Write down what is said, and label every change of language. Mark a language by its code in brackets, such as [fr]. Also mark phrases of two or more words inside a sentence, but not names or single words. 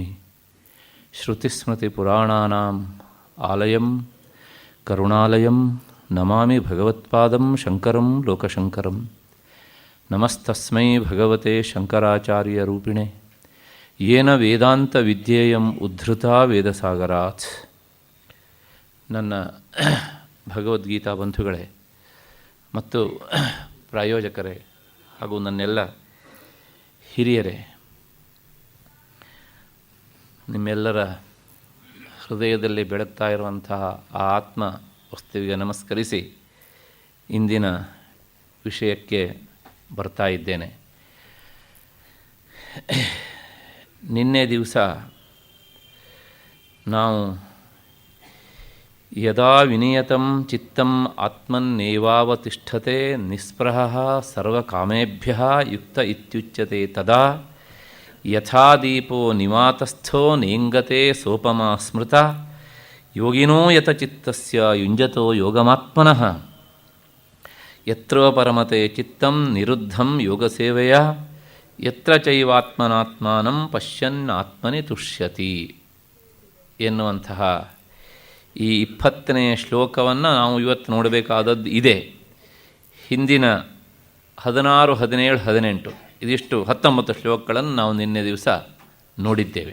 [sa] श्रुतिस्मृतिपुराणानाम् आलयं करुणालयं नमामि भगवत्पादं शङ्करं लोकशङ्करं। नमस्तस्मै भगवते शङ्कराचार्यरूपिणे येन वेदान्तविद्येयम् उद्धृता ವೇದಸಾಗರಾತ್। [kn] ನನ್ನ ಭಗವದ್ಗೀತಾ ಬಂಧುಗಳೇ ಮತ್ತು ಪ್ರಾಯೋಜಕರೇ ಹಾಗೂ ನನ್ನೆಲ್ಲ ಹಿರಿಯರೇ, ನಿಮ್ಮೆಲ್ಲರ ಹೃದಯದಲ್ಲಿ ಬೆಳಗ್ತಾ ಇರುವಂತಹ ಆ ಆತ್ಮ ವಸ್ತುವಿಗೆ ನಮಸ್ಕರಿಸಿ ಇಂದಿನ ವಿಷಯಕ್ಕೆ ಬರ್ತಾ ಇದ್ದೇನೆ. ನಿನ್ನೆ ದಿವಸ ನಾವು [sa] ಯದಾ ವಿನಿಯತಂ ಚಿತ್ತಂ ಆತ್ಮನ್ನೇವಾವತಿಷ್ಠತೆ ನಿಸ್ಪೃಹಃ ಸರ್ವಕಾಮೇಭ್ಯಃ ಯುಕ್ತ ಇತ್ಯುಚ್ಯತೆ ತದಾ ಯಥಾ ದೀಪೋ ನಿವಾತಸ್ಥೋ ನೇಂಗತೆ ಸೋಪಮಾ ಸ್ಮೃತ ಯೋಗಿನೋ ಯತಚಿತ್ತಸ್ಯ ಯುಂಜತೋ ಯೋಗಮಾತ್ಮನಃ ಯತ್ರ ಪರಮತೆ ಚಿತ್ತಂ ನಿರುದ್ಧಂ ಯೋಗಸೇವೆಯ ಯತ್ರ ಚೈವಾತ್ಮನಾತ್ಮಾನಂ ಪಶ್ಯನ್ನಾತ್ಮನಿ ತುಷ್ಯತಿ [kn] ಎನ್ನುವಂತಹ ಈ 20ನೇ ಶ್ಲೋಕವನ್ನು ನಾವು ಇವತ್ತು ನೋಡಬೇಕಾದದ್ದು ಇದೆ. ಹಿಂದಿನ 16, 17, 18 ಇದಿಷ್ಟು 19 ಶ್ಲೋಕಗಳನ್ನು ನಾವು ನಿನ್ನೆ ದಿವಸ ನೋಡಿದ್ದೇವೆ.